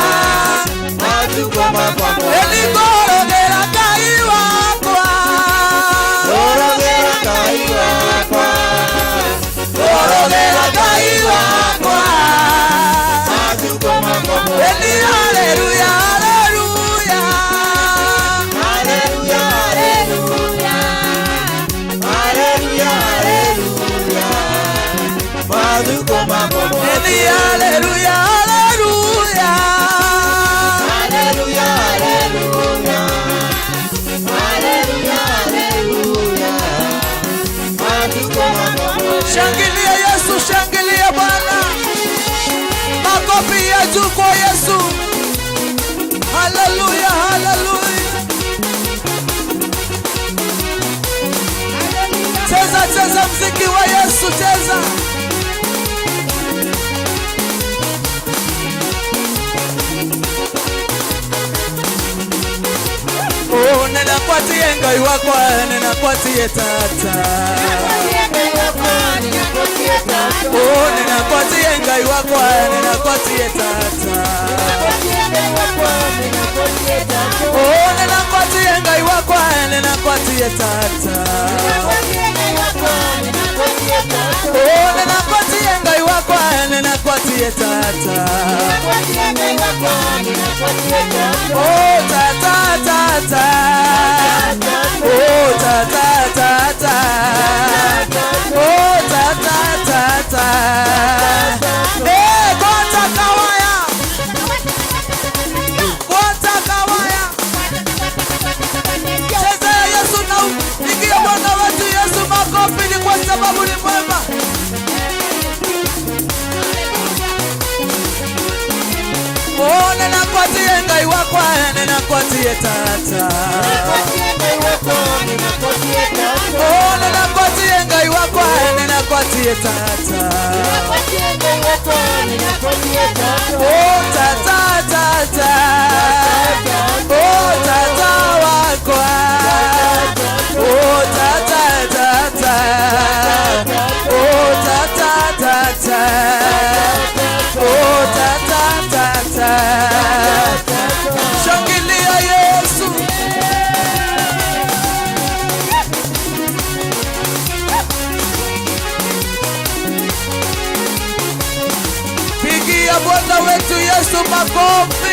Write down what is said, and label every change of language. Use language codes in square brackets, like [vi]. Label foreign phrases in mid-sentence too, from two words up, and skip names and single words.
[kam] eni gorogera gai wakwa, gorogera gai wakwa, gorogera gai wakwa, eni haleluya, haleluya, haleluya, eni haleluya, [sw] shangilia Yesu, shangilia Bwana, makofi ya juu kwa Yesu. Haleluya, haleluya. Cheza, cheza mziki wa Yesu, cheza. [kam] Oh, nena kwatie ngai wakwa, nena kwatie tata. Oh, nena kwatie ngai wakwa, nena kwatie tata. Oh, nena kwatie ngai wakwa, nena kwatie tata. Oh, nena kwatie ngai wakwa, nena kwatie tata. Oh, tata, tata. Oh, tata, tata. Oh, tata, tata. Eh, kota kawaya. Kota kawaya. [sw] Cheza Yesu na upigie Bwana wetu Yesu makofi, ni kwa sababu ni mwema. [kam] Oh, nena kwatie ngai wakwa, nena kwatie tata. Oh, nena kwatie ngai wakwa, nena kwatie tata. Oh, tata, tata. Oh, tata wakwa. Oh, tata, tata. Oh, tata, tata. Oh, tata, tata. [sw] Shangilia Yesu. Pigia Bwana wetu Yesu makofi.